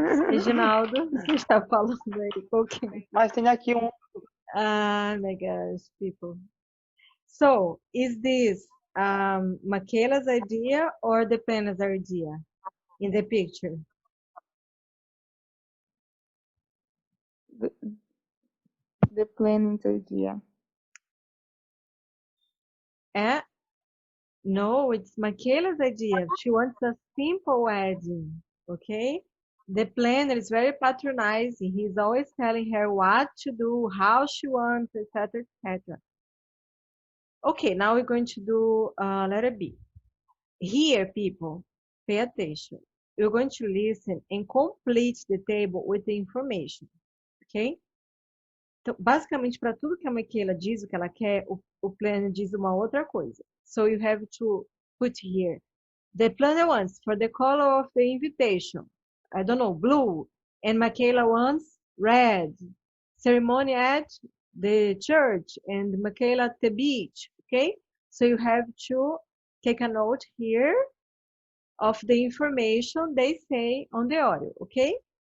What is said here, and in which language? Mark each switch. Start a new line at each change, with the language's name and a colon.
Portuguese: Reginaldo, você está falando aí? Okay. Mas tem aqui um.
English: Ah, my gosh, people. So, is this Michaela's idea or the planner's idea in the picture? The planning idea. No, it's Michaela's idea. She wants a simple wedding, okay? The planner is very patronizing. He's always telling her what to do, how she wants, etc., etc. Okay, now we're going to do letter B. Here, people, pay attention. You're going to listen and complete the table with the information, okay?
Portuguese: Então, basicamente, para tudo que a Michaela diz o que ela quer, o planner diz uma outra coisa.
English: So you have to put here. The planner wants for the color of the invitation, I don't know, blue, and Michaela wants red. Ceremony at the church and Michaela at the beach, okay? So you have to take a note here of the information they say on the audio, okay?